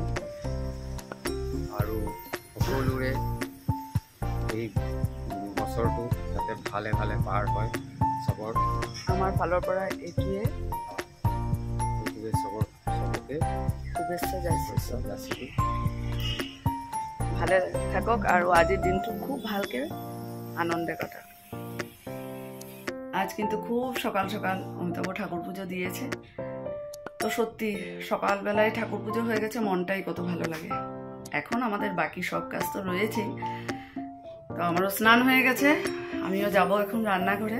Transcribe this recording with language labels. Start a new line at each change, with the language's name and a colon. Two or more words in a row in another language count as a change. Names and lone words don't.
Assamese: আৰু সকলোৰে এই বছৰটো যাতে ভালে ভালে পাৰ হয়, চবৰ আমাৰ ফালৰ পৰা এইটোৱে চবকে শুভেচ্ছা যাচিলোঁ। ভালে থাকক আৰু আজিৰ দিনটো খুব ভালকে আনন্দে কাটাক।
Bangla: আজ কিন্তু খুব সকাল সকাল অমিতাভ ঠাকুর পুজো দিয়েছে। তো সত্যি সকালবেলায় ঠাকুর পুজো হয়ে গেছে, মনটাই কত ভালো লাগে। এখন আমাদের বাকি সব কাজ তো রয়েছেই। তো আমারও স্নান হয়ে গেছে, আমিও যাব এখন রান্নাঘরে।